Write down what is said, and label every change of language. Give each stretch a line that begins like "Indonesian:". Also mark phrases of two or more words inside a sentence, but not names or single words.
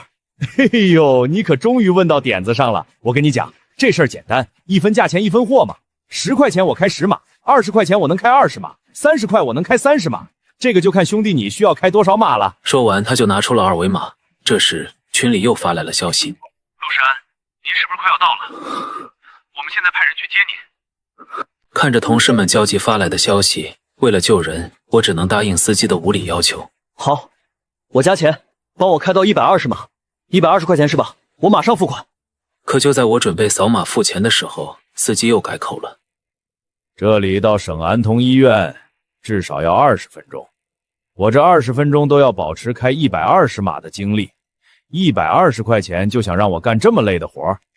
Chinese: 嘿呦，你可終於問到點子上了。我跟你講，這事兒簡單，1分價錢1分貨嘛。10塊錢我開10碼，20塊錢我能開20碼，30塊我能開30碼。這個就看兄弟你需要開多少碼了。說完，他就拿出了2維碼。這時，群裡又發來了消息：陸神，您是不是快要到了？我們現在派人去接您。看着同事們焦急發來的消息，為了救人，我只能答應司机的無理要求。好，我加錢，幫我開到120碼，120塊錢是吧？我馬上付款。可就在我準備掃碼付錢的時候，司機又改口了： 這裡到省安童醫院至少要20分鐘，我這20分鐘都要保持開120碼的精力，120塊錢就想讓我幹這麼累的活兒？